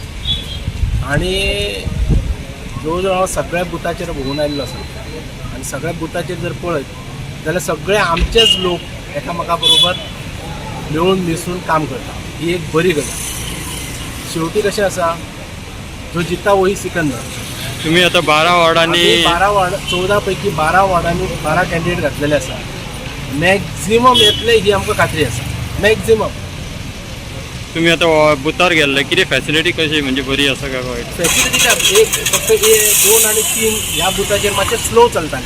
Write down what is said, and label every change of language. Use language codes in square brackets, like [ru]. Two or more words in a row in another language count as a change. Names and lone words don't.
[kok] आनी जवळ जवळ हांव सगळ्या बुथाचेर भोंवून आयिल्लो आसा आनी सगळ्या बुथाचेर जर पळयत जाल्यार सगळे आमचेच लोक एकामेका बरोबर मेळून मिसळून काम करता. ही एक बरी गजाल. शेवटी कशें आसा [hi] जो जिता वही सिकंदर. [kok] तुम्ही आता 12 वॉर्डांनी 14 पैकी 12 वॉर्डांनी 12 कॅन्डिडेट घातलेले आसा. मॅक्झिमम येतले ही आमकां खात्री आसा. मॅक्झिमम. तुम्ही आता बुथार गेल्ले कितें फॅसिलिटी कशी म्हणजे बरी आसा काय वायट? फॅसिलिटी एक फक्त 2 आणि 3 ह्या बुथाचेर मातशें स्लो चलतालें.